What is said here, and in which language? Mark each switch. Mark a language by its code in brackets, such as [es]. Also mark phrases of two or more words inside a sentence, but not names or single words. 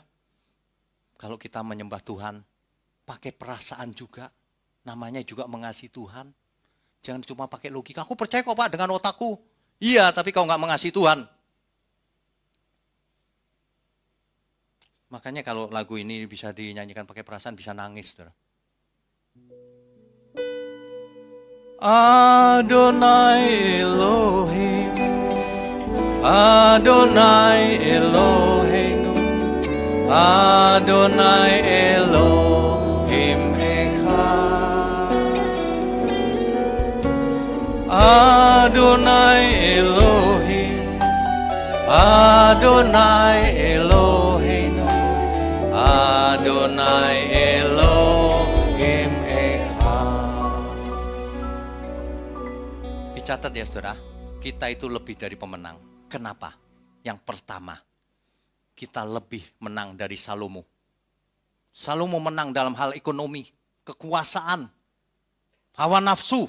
[id] Kalau kita menyembah Tuhan, pakai perasaan juga, namanya juga mengasihi Tuhan. Jangan cuma pakai logika, aku percaya kok Pak dengan otakku. Iya, tapi kau nggak mengasihi Tuhan. Makanya kalau lagu ini bisa dinyanyikan pakai perasaan, bisa nangis. Saudara. [he] אדוני אלוהים אדוני אלוהינו אדוני אלוהים אחד. אדוני אלוהים אדוני אלוהינו אדוני אלוהים אחד. [id] Dicatat ya saudara. kita itu lebih dari pemenang. Kenapa? Yang pertama, kita lebih menang dari Salomo. Salomo menang dalam hal ekonomi, kekuasaan, hawa nafsu.